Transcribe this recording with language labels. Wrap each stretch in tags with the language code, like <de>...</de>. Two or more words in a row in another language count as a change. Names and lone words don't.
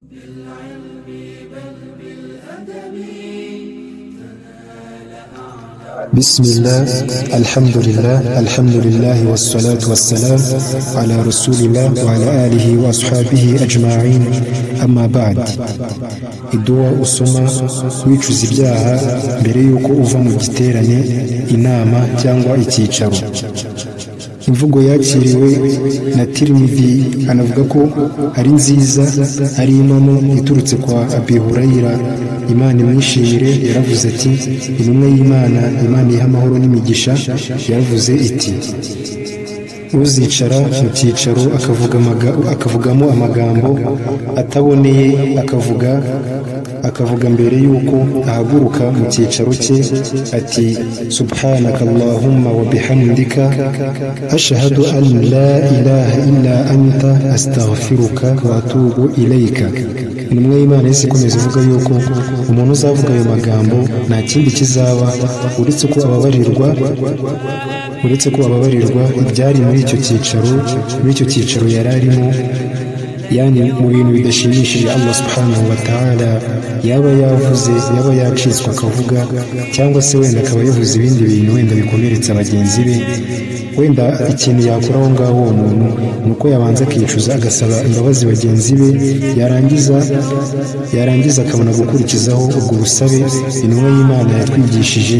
<ar>بسم الله الحمد لله والصلاة والسلام على رسول الله وعلى آله وأصحابه أجمعين أما بعد</ar> <rw>iduwa usoma wicuza ibyaha mbere yuko uva mu giterane, inama cyangwa icyicaro. Imvugo yakiriwe na Tirmidhi anavuga ko ari nziza, ari impamo iturutse kwa Abi Hurayra, Imana imwishimire. Yaravuze ati, intumwa y'Imana, Imana iha amahoro n'imigisha, yaravuze iti, uzicara mu cyicaro akavugamo amagambo ataboneye, akavuga mbere yuko ahaguruka mu cyicaro cye ati,</rw> <ar>سبحانك اللهم وبحمدك أشهد أن لا إله إلا أنت أستغفرك وأتوب إليك.</ar> <rw>Intumwa y'Imana yose ikomeza ivuga yuko umuntu uzavuga ayo magambo nta kindi kizaba uretse ko ababarirwa ibyari muri icyo cyicaro yari arimo, yani mu bintu bidashimishije</rw> <ar>الله سبحانه وتعالى</ar> <rw>yaba yavuze, yaba yacitswe akavuga, cyangwa se wenda akaba yavuze ibindi bintu wenda bikomeretsa bagenzi be. Wenda ikintu yakora aho ngaho uwo muntu ni uko yabanza akicuza, agasaba imbabazi bagenzi be, yarangiza akabona gukurikizaho ubwo busabe intumwa y'Imana yatwigishije.</rw>